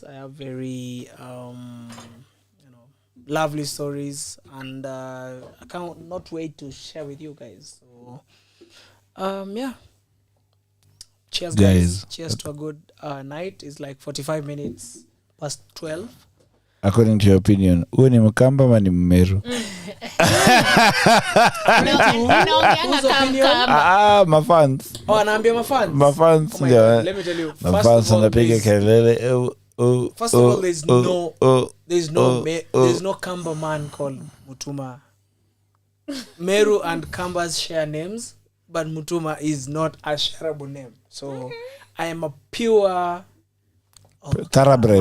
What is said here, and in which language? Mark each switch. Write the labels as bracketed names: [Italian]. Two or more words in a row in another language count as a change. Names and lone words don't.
[English] I have very lovely stories, and I can't not wait to share with you guys. So yeah, cheers guys. Cheers to a good night. It's like 45 minutes past 12. According to your opinion, [Swahili] huyu ni Mkamba ama ni Mmeru? Mafans. Oh, anaambia mafans. Mafans. [English] Oh my God. Let me tell you. [Swahili] Mafans anapiga kelele. [English] First of all, there's no Kamba man called Mutuma. Meru and Kambas share names, but Mutuma is not a shareable name. So I am a pure Thoroughbred.